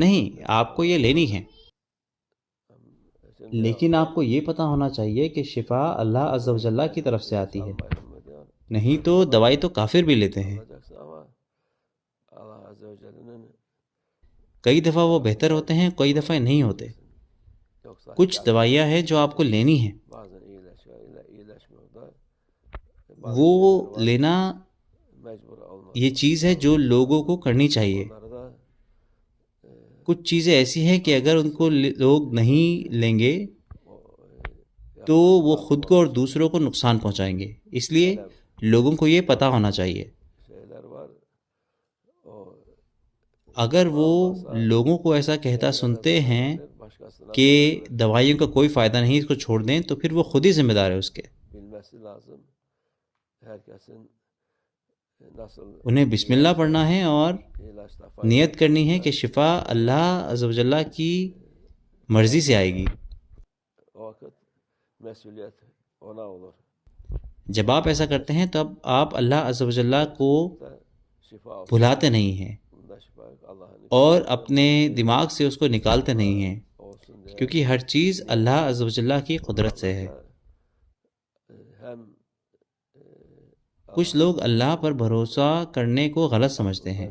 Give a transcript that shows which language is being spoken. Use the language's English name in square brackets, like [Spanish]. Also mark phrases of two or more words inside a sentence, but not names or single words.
[Urdu] نہیں، آپ کو یہ لینی ہے. لیکن آپ کو یہ پتہ ہونا چاہیے کہ شفا اللہ [Arabic] عز و جل [Urdu] کی طرف سے آتی ہے. نہیں تو دوائی تو کافر بھی لیتے ہیں. [Turkish] Olacaksın ama Allah [Arabic] عز وجل [Urdu] کئی دفعہ وہ بہتر ہوتے ہیں، کئی دفعہ نہیں ہوتے. [Turkish] yoksa [Urdu] کچھ دوائیاں ہیں جو آپ کو لینی ہیں، [Turkish] bazen iyileşiyor, iyileşmiyor da [Urdu] وہ لینا [Turkish] mecbur olmaz. [Urdu] یہ چیز ہے جو لوگوں کو کرنی چاہیے. [Turkish] Bunları da [Urdu] کچھ چیزیں ایسی ہیں کہ اگر ان کو لوگ نہیں لیں گے تو وہ خود کو اور دوسروں کو نقصان پہنچائیں گے. اس لیے لوگوں کو یہ پتہ ہونا چاہیے. [Turkish] şeyler var. O [Urdu] اگر وہ لوگوں کو ایسا کہتا سنتے ہیں [Turkish] başkasına [Urdu] کہ دوائیوں کا کوئی فائدہ نہیں، اس کو چھوڑ دیں، تو پھر وہ خود ہی ذمہ دار ہے اس کے. [Turkish] bilmesi lazım. Herkesin nasıl [Urdu] انہیں [Arabic] بسم اللہ [Urdu] پڑھنا ہے اور [Turkish] ilaçla [Urdu] نیت کرنی ہے کہ شفا اللہ [Arabic] عز و جل [Urdu] کی مرضی سے آئے گی. [Turkish] o vakit mesuliyet ona olur. [Urdu] جب آپ ایسا کرتے ہیں تب آپ اللہ [Arabic] عز و جل [Urdu] کو [Turkish] Da şifa olsun. [Urdu] بھلاتے نہیں ہیں. [Turkish] Bunda [Urdu] اور اپنے دماغ سے اس کو نکالتے نہیں ہیں، کیونکہ ہر چیز اللہ [Arabic] عز و جل [Urdu] کی قدرت سے ہے۔ کچھ لوگ اللہ پر بھروسہ کرنے کو غلط سمجھتے ہیں۔